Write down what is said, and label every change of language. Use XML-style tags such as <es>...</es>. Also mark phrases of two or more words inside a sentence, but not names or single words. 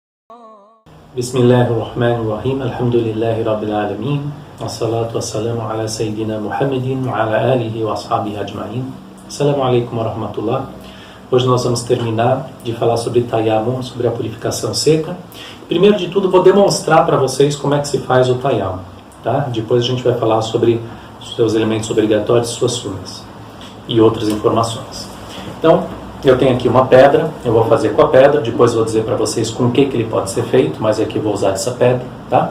<ar>بسم الله الرحمن الرحيم. الحمد لله رب العالمين. والصلاة والسلام على سيدنا محمد وعلى آله وأصحابه أجمعين. السلام عليكم ورحمة الله.</ar> <pt>Hoje nós vamos terminar de falar sobre Tayammum, sobre a purificação seca. Primeiro de tudo, vou demonstrar para vocês como é que se faz o Tayammum, tá? Depois a gente vai falar sobre os seus elementos obrigatórios e suas sunnas e outras informações. Então, eu tenho aqui uma pedra, eu vou fazer com a pedra, depois vou dizer para vocês com que ele pode ser feito, mas aqui eu vou usar essa pedra, tá?</pt>